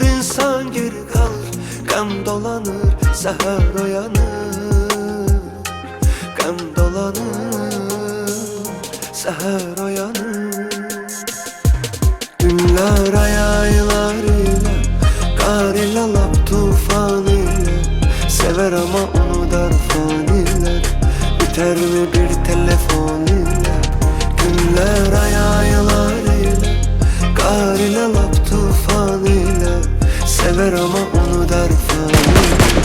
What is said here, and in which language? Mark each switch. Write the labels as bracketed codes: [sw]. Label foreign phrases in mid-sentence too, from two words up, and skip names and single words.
[az] İnsan geri qalır, qəm dolanır, səhər oyanır. Qəm dolanır, səhər oyanır. Günlər aylar ilə, qar ilə, lap tufan ilə. [tr] Sever ama unudar faniler. Biter mi bir telefon ile? Günler aylar ile, kar ile, lap tufan ile. Sever ama unudar faniler.